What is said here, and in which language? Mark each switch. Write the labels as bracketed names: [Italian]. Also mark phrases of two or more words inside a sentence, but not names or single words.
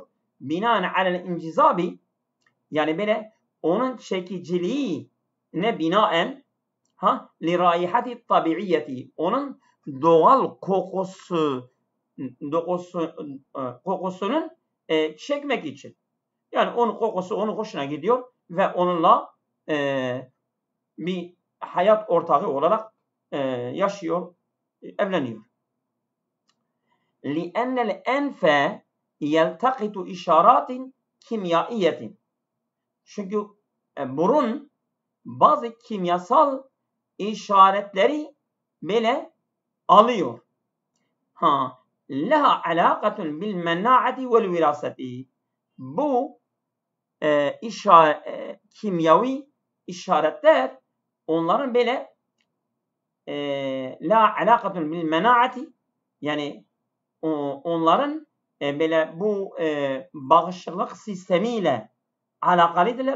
[Arabic] بناء على الانجذاب, [Turkish] yani böyle onun çekiciliğine binaen [Arabic] لرائحته الطبيعية, [Turkish] onun doğal kokusunun çekmek için. Yani onun kokusu onun hoşuna gidiyor ve onunla bir hayat ortağı olarak yaşıyor, evleniyor. [Arabic] لِأَنَّ الْاَنْفَ يَلْتَقِتُ اِشَارَاتٍ كِمْيَائِيَةٍ. [Turkish] Çünkü burun bazı kimyasal işaretleri böyle alıyor. [Arabic] لها علاقة بالمناعة والوراثة. [Turkish] Bu kimyavi işaretler onların böyle [Arabic] لها علاقة بالمناعة, [Turkish] yani onların böyle bu bağışıklık sistemiyle alakalıdırlar.